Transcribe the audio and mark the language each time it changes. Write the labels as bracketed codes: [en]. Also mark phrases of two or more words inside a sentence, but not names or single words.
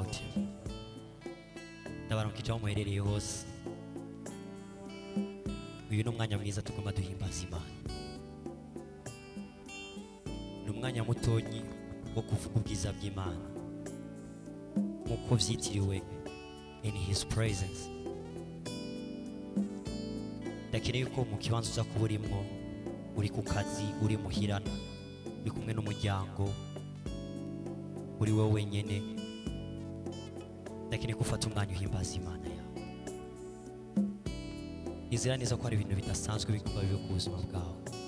[rn] Ndabaramukije aho muherereye hose. Uyu ni umwanya mwiza tugomba duhimbaza Imana. Ni umwanya mutonyi wo kuvuga ubwiza bw'Imana nk'uko vyitiriwe [en] in his presence. [rn] Ndakeneye ko mu kibanza uza kuba urimwo, uri ku kazi, uri muhirana, uri kumwe n'umuryango, uri wowe wenyene, ndakeneye ko ufata umwanya uhimbaza Imana yawe. Nizera neza ko hari ibintu bidasanzwe bigomba bibe ku buzima bwawe.